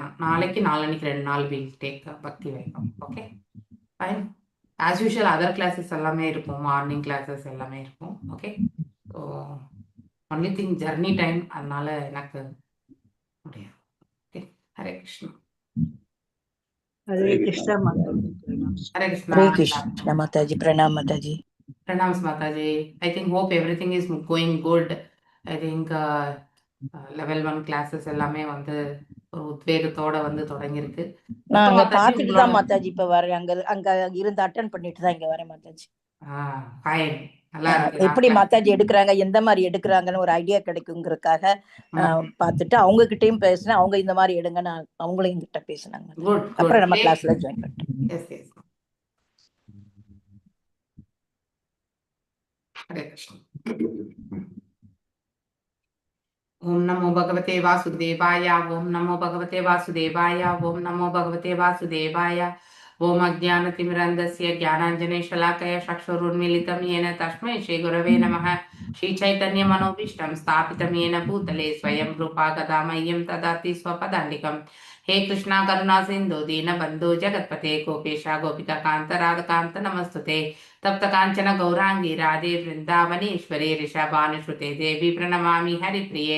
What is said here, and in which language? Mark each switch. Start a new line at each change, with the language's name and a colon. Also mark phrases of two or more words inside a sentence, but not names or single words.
Tamil: நான் நாளைக்கு நாளன்னைக்கு 2 நாள்
English: will take
Tamil: பக்தி வைபவம்.
English: okay fine. as usual other classes
Tamil: எல்லாமே இருக்கும்.
English: morning classes
Tamil: எல்லாமே இருக்கும்.
English: ஓகே. so only thing journey time,
Tamil: அதனால எனக்கு முடியாது.
English: ஓகே. ஹரே கிருஷ்ணா.
Hindi: Hare Krishna Mataji. ஹரே கிருஷ்ணா. Hare Krishna Mataji. प्रणाम माताजी. प्रणाम्स माताजी.
English: I think hope everything is going good. I think level 1 classes
Tamil: எல்லாமே வந்து ஒரு உத்வேகத்தோட வந்து தொடங்கியிருக்கு. நான் அங்க மாதாஜி பாத்துட்டு உங்களோட தான் மாதாஜி இப்ப வரேன். அங்க இருந்து அட்டன் பண்ணிட்டு தான் இங்க வரேன் மாதாஜி. ஃபைன். நல்லா இருக்கு. எப்படி மாதாஜி எடுக்கிறாங்க, எந்த மாதிரி எடுக்கிறாங்கன்னு ஒரு ஐடியா கிடைக்குங்கிறதுக்காக பார்த்துட்டு அவங்க கிட்டயும் பேசினேன். அவங்க இந்த மாதிரி எடுங்க, நான் அவங்களையும் கிட்ட பேசினாங்க. குட். அப்புறம் நம்ம கிளாஸ்ல ஜாயின் பண்ணிட்டோம்.
English: yes yes. ஹரே கிருஷ்ணா.
Sanskrit: ॐ नमो भगवते वासुदेवाय. ॐ नमो भगवते वासुदेवाय. ॐ नमो भगवते वासुदेवाय. ॐ अज्ञानतिमिरान्धस्य ज्ञानाञ्जनशलाकया चक्षुरुन्मीलितं येन तस्मै श्रीगुरवे नमः. श्रीचैतन्यमनोभीष्टं स्थापितं येन भूतले स्वयं रूपा कदा मह्यं ददाति स्वपदान्तिकं. हे कृष्णा करुणा सिन्धु दीनबन्धु जगत्पते गोपेशा गोपिकान्त राधकान्त नमस्तुते. तप्त काञ्चन गौरांगी राधे वृन्दावनेश्वरी ऋषभानुसुते देवी प्रणमामि हरिप्रिये.